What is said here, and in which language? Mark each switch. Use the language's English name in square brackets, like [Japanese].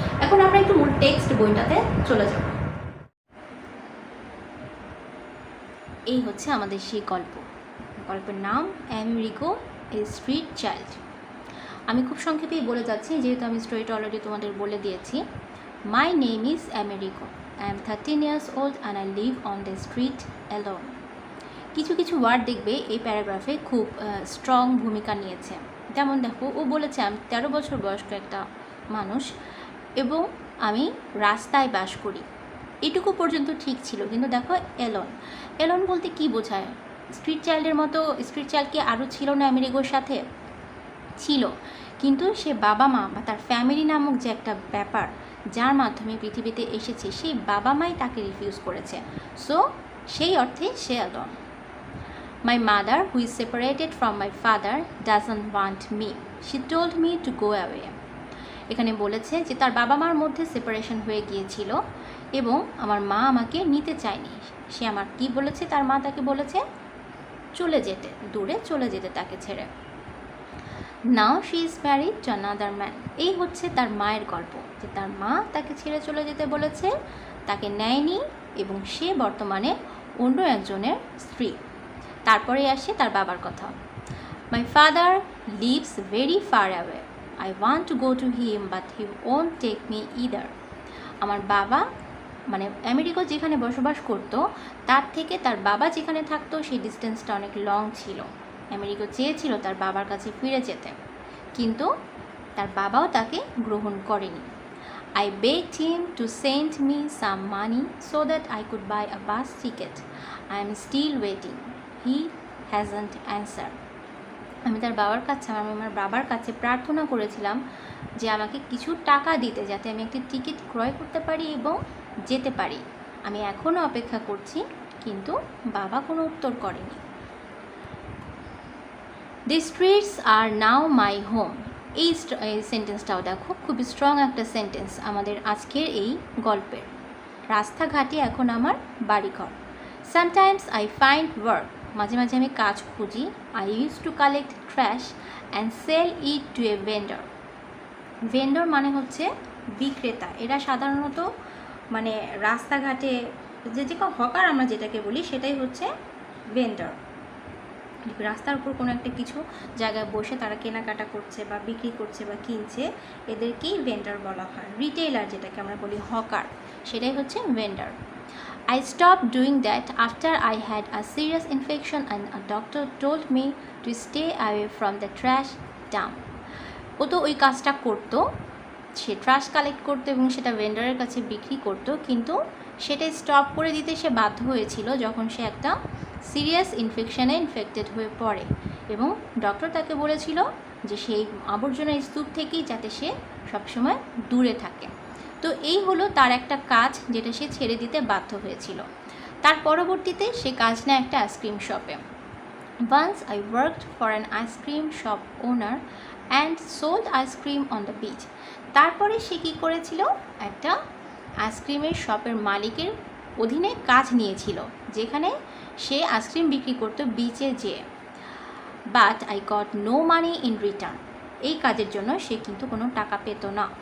[Bangla] এখন আমরা একটু মূল টেক্সট বইটাতে চলে যাব। এই হচ্ছে আমাদের সেই গল্পের নাম আমেরিগো এ স্ট্রিট চাইল্ড। আমি খুব সংক্ষেপেই বলে যাচ্ছি, যেহেতু আমি স্টোরিটা অলরেডি তোমাদের বলে দিয়েছি। [English] My name is Amerigo, I am 13 years old and I live on the street alone. [Bangla] কিছু কিছু ওয়ার্ড দেখবে এই প্যারাগ্রাফে খুব স্ট্রং ভূমিকা নিয়েছে। যেমন দেখো, ও বলেছে আমি 13 বছর বয়স্ক একটা মানুষ এবং আমি রাস্তায় বাস করি। এটুকু পর্যন্ত ঠিক ছিল, কিন্তু দেখো এলন বলতে কি বোঝায়? স্ট্রিট চাইল্ডের মতো স্ট্রিট চাইল্ড কি আরও ছিল না আমেরিকার সাথে? ছিল, কিন্তু সে বাবা মা বা তার ফ্যামিলি নামক যে একটা ব্যাপার যার মাধ্যমে পৃথিবীতে এসেছে, সেই বাবা মাই তাকে রিফিউজ করেছে। সো সেই অর্থে সে alone. [English] My mother, who is separated from my father, doesn't want me. She told me to go away. [Bangla] এখানে বলেছে যে তার বাবা মার মধ্যে সেপারেশন হয়ে গিয়েছিল এবং আমার মা আমাকে নিতে চায়নি। সে আমার কি বলেছে? তার মা তাকে বলেছে চলে যেতে, দূরে চলে যেতে তাকে ছেড়ে। [English] Now she is married to another man. [Bangla] এই হচ্ছে তার মায়ের গল্প, যে তার মা তাকে ছেড়ে চলে যেতে বলেছে, তাকে নেয়নি এবং সে বর্তমানে অন্য একজনের স্ত্রী। তারপরে আসে তার বাবার কথা। [English] My father lives very far away. I want to go to him but he won't take me either. [Bangla] আমার বাবা মানে আমেরিকা যেখানে বসবাস করতো তার থেকে তার বাবা যেখানে থাকতো সেই ডিস্টেন্সটা অনেক লং ছিল। আমেরিকা চেয়েছিল তার বাবার কাছে ফিরে যেতে, কিন্তু তার বাবাও তাকে গ্রহণ করেনি। [English] I begged him to send me some money so that I could buy a bus ticket. I am still waiting. He hasn't answered. [Bangla] আমি তার আমার বাবার কাছে প্রার্থনা করেছিলাম যে আমাকে কিছু টাকা দিতে, যাতে আমি একটি টিকিট ক্রয় করতে পারি এবং যেতে পারি। আমি এখনও অপেক্ষা করছি, কিন্তু বাবা কোনো উত্তর করেনি। [English] The streets are now my home. [Bangla] এই সেন্টেন্সটাও দেখো, খুবই স্ট্রং একটা সেন্টেন্স আমাদের আজকের এই গল্পের। রাস্তাঘাটে এখন আমার বাড়িঘর। [English] Sometimes I find work. [Bangla] মাঝে মাঝে আমি কাজ খুঁজি। [English] I used to collect trash and sell it to a vendor. [Bangla] Vendor মানে হচ্ছে বিক্রেতা। এরা সাধারণত মানে রাস্তাঘাটে যে হকার আমরা যেটাকে বলি সেটাই হচ্ছে ভেন্ডর। রাস্তার উপর কোনো একটা কিছু জায়গায় বসে তারা কেনাকাটা করছে বা বিক্রি করছে বা কিনছে, এদেরকেই ভেন্ডর বলা হয়। রিটেইলার যেটাকে আমরা বলি হকার, সেটাই হচ্ছে vendor. [English] I stopped doing that after I had a serious infection and a doctor told me to stay away from the trash dump. [Bangla] ও তো ওই কাজটা করতো, সে ট্রাশ কালেক্ট করতো এবং সেটা ভেন্ডারের কাছে বিক্রি করতো, কিন্তু সেটা স্টপ করে দিতে সে বাধ্য হয়েছিল যখন সে একটা সিরিয়াস ইনফেকশনে ইনফেক্টেড হয়ে পড়ে এবং ডক্টর তাকে বলেছিল যে সেই আবর্জনা স্তূপ থেকেই যাতে সে সবসময় দূরে থাকে। তো এই হলো তার একটা কাজ যেটা সে ছেড়ে দিতে বাধ্য হয়েছিল। তার পরবর্তীতে সে কাজ নেয় একটা আইসক্রিম শপে। [English] Once I worked for an ice cream shop owner and sold ice cream on the beach. [Bangla] তারপরে সে কী করেছিল, একটা আইসক্রিমের শপের মালিকের অধীনে কাজ নিয়েছিল, যেখানে সে আইসক্রিম বিক্রি করতো বিচে যেয়ে। [English] But I got no money in return. [Bangla] এই কাজের জন্য সে কিন্তু কোনো টাকা পেত না।